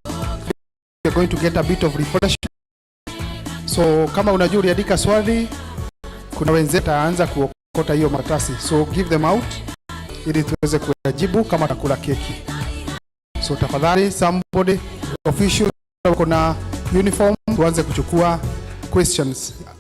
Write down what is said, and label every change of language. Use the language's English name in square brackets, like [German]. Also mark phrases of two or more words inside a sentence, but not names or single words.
[English] We are going to get a bit of reflection. [Swahili] So kama unajua uliandika swali, kuna wenzetu aanza kuokota hiyo matasi. [English] So give them out [Swahili] ili tuweze kujibu kama tutakula keki. So tafadhali [English] somebody official [Swahili] kuna uniform tuanze kuchukua questions.